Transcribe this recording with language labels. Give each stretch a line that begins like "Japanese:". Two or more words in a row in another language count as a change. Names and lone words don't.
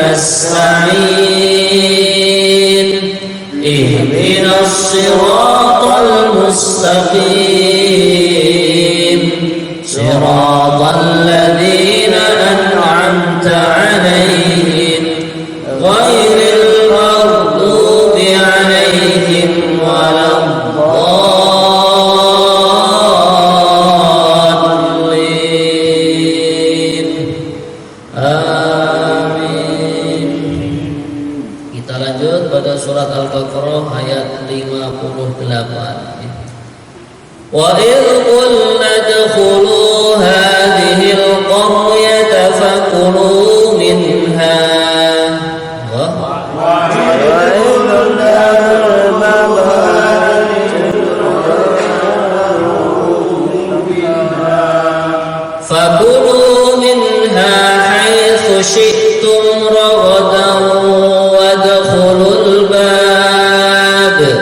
Arabic: نستعين، اهدنا الصراط المستقيم، صراط الذين أنعمت عليهم غير المغضوب عليهم ولا الضالين.
Indonesian: Surat Al-Baqarah ayat 58.
Arabic: وإذ قلنا ادخلوا هذه القرية فكلوا منها فكلوا منها حيث شئتم رغدا وادخلوا الباب.